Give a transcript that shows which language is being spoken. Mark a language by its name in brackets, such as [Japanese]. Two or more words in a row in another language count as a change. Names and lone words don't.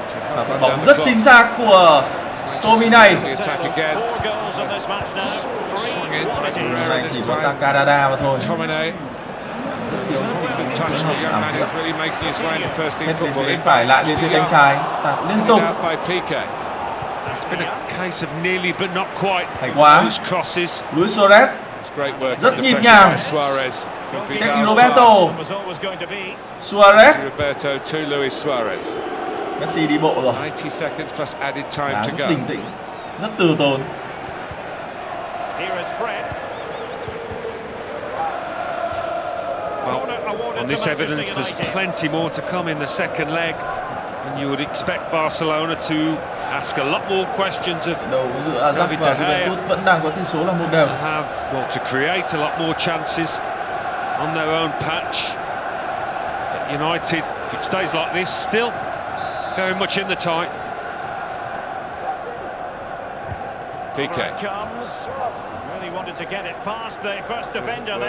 [Vietnamese] Và phát bóng rất chính xác của Tommy này. Này chỉ có Takadada mà thôi. Hết bên phải lại bên phía cánh trái, tạt liên tục. Hay quá. Luis Suarez rất nhịp nhàng. Sergio Roberto. Suarez. Messi đi bộ rồi. Đá rất bình tĩnh, rất từ tốn. [English] On this evidence, there's plenty more to come in the second leg, and you would expect Barcelona to ask a lot more questions of [Vietnamese] đầu giữa Ajax và Juventus vẫn đang có tỷ số là 1-1. [English] To create a lot more chances on their own patch. But United, if it stays like this, still very much in the tie. Piqué comes. Really wanted to get it past the first defender then.